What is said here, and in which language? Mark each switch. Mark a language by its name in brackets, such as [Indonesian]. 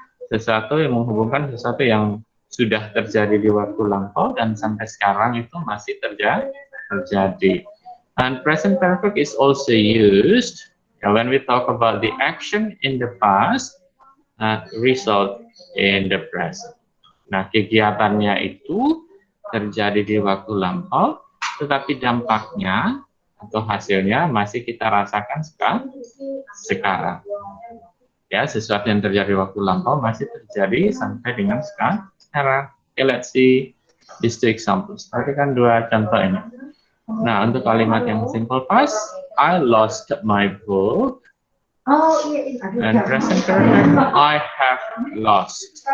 [Indonesian] Sesuatu yang menghubungkan sesuatu yang sudah terjadi di waktu lampau dan sampai sekarang itu masih terjadi. [English] And present perfect is also used when we talk about the action in the past result in the present. [Indonesian] Nah, kegiatannya itu terjadi di waktu lampau, tetapi dampaknya atau hasilnya masih kita rasakan sekarang. Ya, sesuatu yang terjadi di waktu lampau masih terjadi sampai dengan sekarang. [English] Okay, let's see these two examples. [Indonesian] Perhatikan dua contoh ini. Nah, untuk kalimat yang simple past, [English] I lost my book. And present perfect, I have lost.